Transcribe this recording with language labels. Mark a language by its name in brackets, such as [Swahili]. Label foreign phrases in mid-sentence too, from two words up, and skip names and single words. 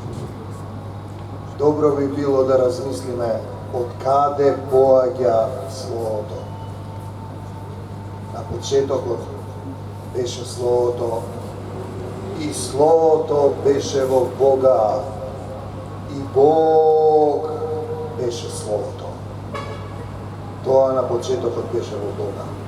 [Macedonian] Dobro bi bilo da razmislime od kade poaѓа словото. На почетокот беше словото и словото беше во Бога и Бог беше словото. Тоа на почетокот беше во Бога.